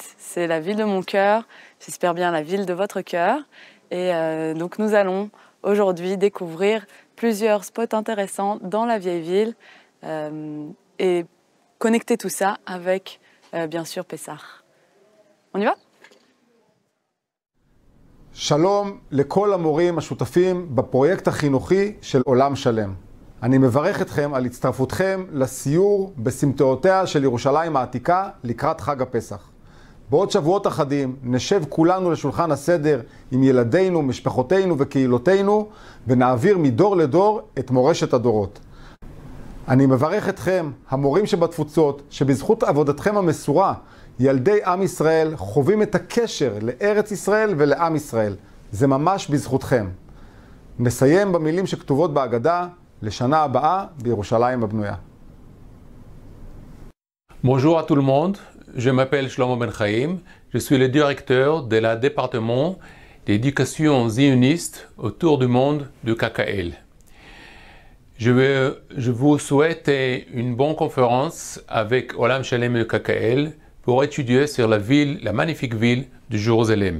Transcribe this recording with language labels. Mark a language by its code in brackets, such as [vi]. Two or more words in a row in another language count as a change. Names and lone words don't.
[fr] C'est la ville de mon cœur. J'espère bien la ville de votre cœur. Et donc nous allons aujourd'hui découvrir plusieurs spots intéressants dans la vieille ville et connecter tout ça avec bien sûr Pessah. On y va? [he] שלום לכל המורים השותפים בפרויקט החינוכי של עולם שלם. אני מברך אתכם על הצטרפותכם לסיור בסמטאותיה של ירושלים העתיקה לקראת חג הפסח. בעוד שבועות אחדים נשב כולנו לשולחן הסדר עם ילדינו, משפחותינו וקהילותינו ונעביר מדור לדור את מורשת הדורות. אני מברך אתכם, המורים שבתפוצות, שבזכות עבודתכם המסורה, ילדי עם ישראל חווים את הקשר לארץ ישראל ולעם ישראל. זה ממש בזכותכם. נסיים במילים שכתובות בהגדה, לשנה הבאה בירושלים הבנויה. [fr] Bonjour à tout le monde. Je m'appelle Shlomo Ben Chaim, je suis le directeur de la département d'éducation zioniste autour du monde du KKL. Je vous souhaite une bonne conférence avec Olam Shalem et le KKL pour étudier sur la magnifique ville de Jérusalem.